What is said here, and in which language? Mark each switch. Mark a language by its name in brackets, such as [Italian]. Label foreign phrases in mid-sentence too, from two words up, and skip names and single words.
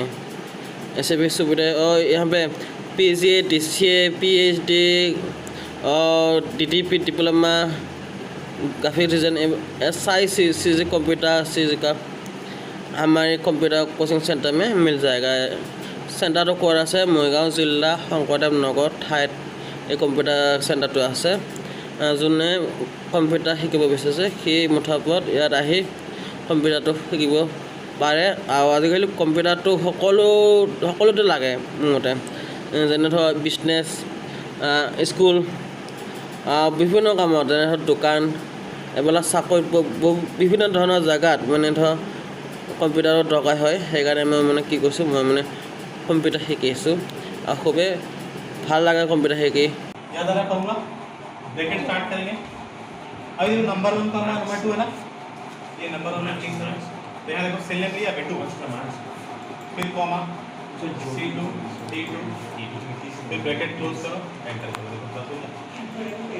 [Hindi] ऐसे भी सुविधा है। और यहाँ पे PGA DCA PhD और DTP डिप्लोमा काफ़ी रीजन SI कंप्यूटर CG का हमारे कंप्यूटर कोचिंग सेंटर में मिल जाएगा। [Assamese] सेंटारটো ক'ত আছে মৰিগাঁও জিলা শংকৰদেৱ নগৰ ঠাইত এই কম্পিউটাৰ চেণ্টাৰটো আছে। যোনে কম্পিউটাৰ শিকিব বিচাৰিছে সেই মুঠাপত ইয়াত আহি কম্পিউটাৰটো শিকিব পাৰে। আৰু আজিকালি কম্পিউটাৰটো সকলোতে লাগে মোৰ মতে, যেনে ধৰ বিজনেছ, স্কুল, বিভিন্ন কামত, যেনে ধৰ দোকান, এইবিলাক চাকৰিত বিভিন্ন ধৰণৰ জেগাত মানে ধৰ কম্পিউটাৰৰ দৰকাৰ হয়। সেইকাৰণে মই মানে কি কৈছোঁ, মই মানে কম্পিউটাৰ শিকিছোঁ আৰু খুবেই ভাল লাগে কম্পিউটাৰ শিকি। [Hindi] याद आ रहा फॉर्मूला, [English] bracket start [Hindi] करेंगे। अभी देखो नंबर 1 का नंबर 2 है ना, ये नंबर 1 में क्लिक करो तो यहाँ देखो [English] cell name [Hindi] लिया B2, फिर कॉमा C2 D2 फिर [English] bracket close [Hindi] करो, एंटर करो, देखो प्लस हो गया।